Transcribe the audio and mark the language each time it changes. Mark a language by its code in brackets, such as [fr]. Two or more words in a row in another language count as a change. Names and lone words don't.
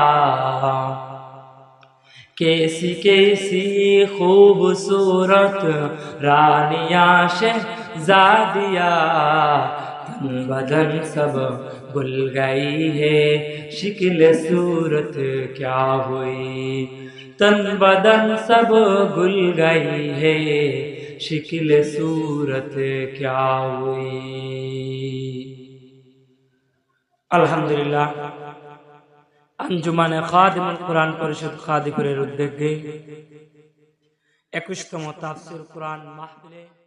[ur] کیسی کیسی خوبصورت رانیاں شہزادیاں تن بدن سب گل گئی ہے شکل صورت کیا ہوئی تن بدن سب گل گئی ہے شکل صورت کیا ہوئی [bn] الحمدللہ আঞ্জুমানে খাদিমুল কোরআন পরিষদ খাদিপুরের উদ্যোগে 21তম তাফসীর কোরআন মাহফিলে